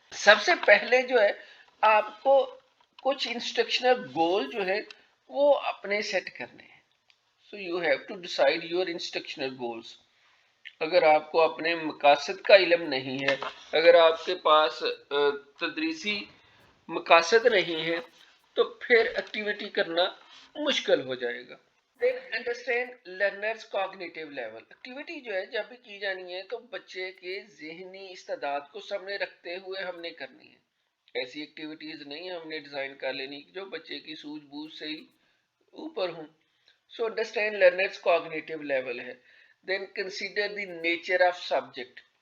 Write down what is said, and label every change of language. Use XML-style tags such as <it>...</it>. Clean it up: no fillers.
<hi>सबसे पहले जो है आपको कुछ इंस्ट्रक्शनल गोल जो है वो अपने सेट करने हैं।</hi> <en>So you have to decide your instructional goals.</en> <hi>अगर आपको अपने मकासद का इल्म नहीं है, अगर आपके पास तदरीसी मकासद नहीं है, तो फिर एक्टिविटी करना मुश्किल हो जाएगा।</hi> <en>Then understand learners cognitive level।</en> <hi>Activity जो है जब भी की जानी है तो बच्चे के ज़हनी इस्तेदाद को सामने रखते हुए हमने करनी है। ऐसी एक्टिविटीज नहीं हमने डिजाइन कर लेनी जो बच्चे की सूझबूझ से ही ऊपर हों।</hi> <en>So understand learners cognitive level है। Then consider the nature of subject.</en>